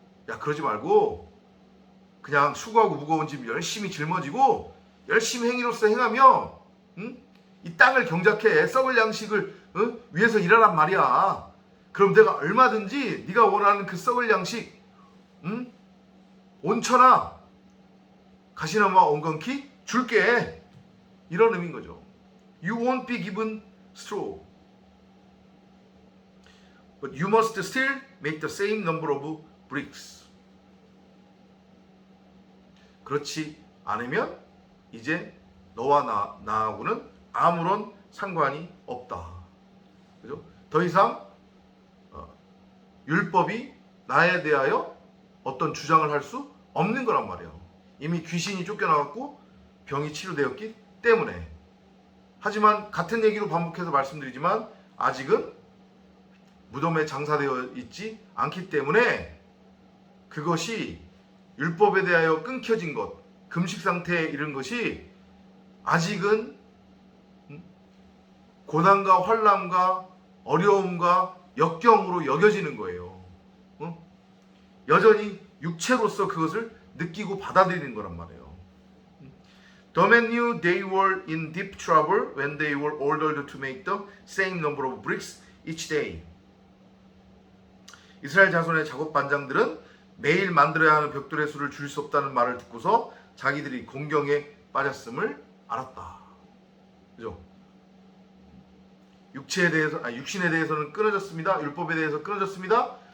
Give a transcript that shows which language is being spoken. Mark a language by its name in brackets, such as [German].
[Korean] 야, 그러지 말고 그냥 수고하고 무거운 짐 열심히 짊어지고 열심히 행위로서 행하며 이 땅을 경작해 썩을 양식을 위해서 일하란 말이야. 그럼 내가 얼마든지 네가 원하는 그 썩을 양식 온천하 가시나무와 엉겅퀴 줄게. 이런 의미인 거죠. [English] You won't be given straw, but you must still make the same number of bricks. [Korean] 그렇지 않으면 이제 너와 나하고는 아무런 상관이 없다. 그죠? 더 이상 율법이 나에 대하여 어떤 주장을 할 수 없는 거란 말이에요. 이미 귀신이 쫓겨나갔고 병이 치료되었기 때문에. 하지만 같은 얘기로 반복해서 말씀드리지만 아직은 무덤에 장사되어 있지 않기 때문에 그것이 율법에 대하여 끊겨진 것, 금식 상태에 이른 것이 아직은 고난과 환난과 어려움과 역경으로 여겨지는 거예요. 여전히 육체로서 그것을 느끼고 받아들이는 거란 말이에요. [English] The men knew they were in deep trouble when they were ordered to make the same number of bricks each day. [Korean] 이스라엘 자손의 작업 반장들은 매일 만들어야 하는 벽돌의 수를 줄일 수 없다는 말을 듣고서 자기들이 공경에 빠졌음을 알았다. 그죠? 육신에 대해서는 끊어졌습니다. 율법에 대해서 끊어졌습니다.